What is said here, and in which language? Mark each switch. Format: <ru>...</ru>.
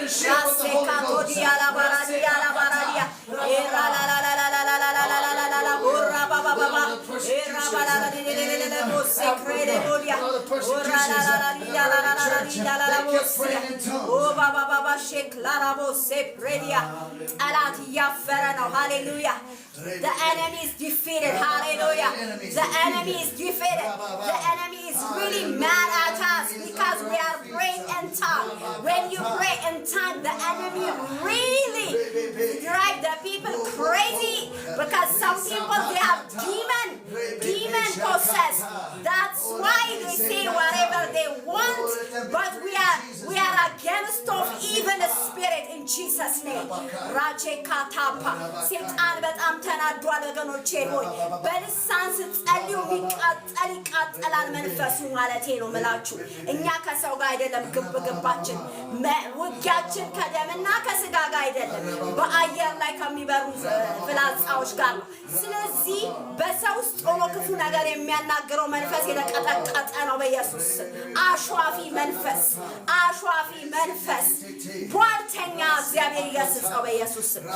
<am>ራሴካቶዲያ ላባራዲያ ኤራላላላላላላላላላላላ ኦራ ባባባባ ኤራባላላላላላላቦሴ ክሬዴቦዲያ ኦራላላላላላላላላላቦሲያ ኦ ባባባባ ሼክላራቦሴ ፕሬዲያ ጠላት እያፈረ ነው ሃሌሉያ</am> <en>The enemy is defeated. Hallelujah. The enemy is defeated. The enemy is really mad at us because we are praying in tongue. When you pray in tongue, the enemy really drive the people crazy because some people they have demon possessed. That's why they say whatever they want. But we are against of evil spirit in Jesus' name. Rache katapa.</en> <am>Satan betam ተናዷል ወገኖቼ ሆይ በልሳን ስትጸልዩ ይቃጠላል መንፈሱ ማለቴ ነው ምላችሁ እኛ ከሰው ጋር አይደለም ግብግባችን ውጊያችን ከደምና ከስጋ ጋር አይደለም በአየር ላይ ከሚበሩ ፍላጻዎች ጋር ነው ስለዚህ በሰው ውስጥ ሆኖ ክፉ ነገር የሚያናግረው መንፈስ የተቀጠቀጠ ነው በኢየሱስ አሽዋፊ መንፈስ ቧልተኛ እግዚአብሔር ይገስጸው በኢየሱስ</am>